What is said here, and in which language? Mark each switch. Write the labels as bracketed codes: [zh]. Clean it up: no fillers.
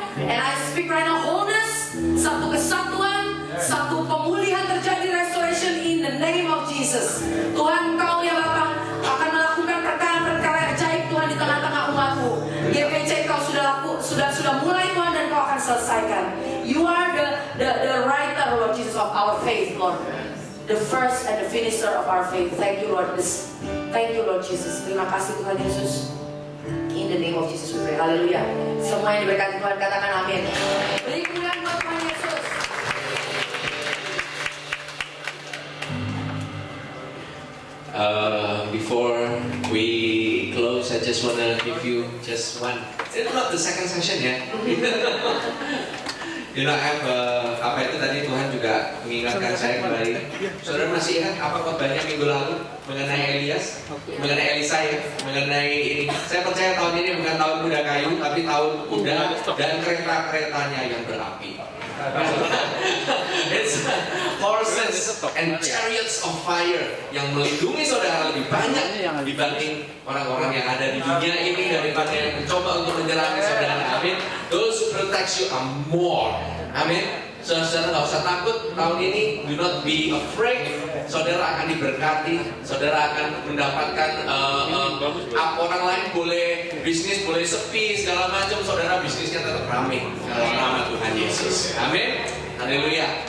[en] And I speak right now wholeness, [id] satu kesatuan, satu pemulihan terjadi, [en] restoration in the name of Jesus. [id] Tuhan Kau ya Bapa akan melakukan perkara-perkara ajaib Tuhan di tengah-tengah umatmu. GPC Kau sudah mulai Tuhan, dan Kau akan selesaikan. [en] You are the writer Lord Jesus of our faith Lord, the first and the finisher of our faith. Thank you Lord. Thank you Lord Jesus. [id] Terima kasih Tuhan Yesus. [en] In the name of Jesus we pray. [id] Haleluya. Semua yang diberkati Tuhan katakan amin. Beri kemuliaan buat Tuhan Yesus. [en] Before we close, I just want to give you just one. It's not the second session ya. [id] apa itu tadi Tuhan juga mengingatkan saya kembali. Saudara masih ingat apa khotbahnya minggu lalu mengenai Elias, mengenai Elisa ya, mengenai ini. Saya percaya tahun ini bukan tahun kuda kayu, tapi tahun kuda dan kereta-keretanya yang berapi. [en] It's horses and chariots of fire [id] yang melindungi saudara lebih banyak dibanding orang-orang yang ada di dunia ini daripada yang mencoba untuk menyerangi saudara. Amin. [en] Those who protect you are more. [id] Amin. Saudara nggak usah takut tahun ini. [en] Do not be afraid. [id] Saudara akan diberkati. Saudara akan mendapatkan orang lain boleh bisnis boleh sepi segala macam. Saudara bisnisnya tetap ramai. Dalam nama Tuhan Yesus. Amin. Haleluya.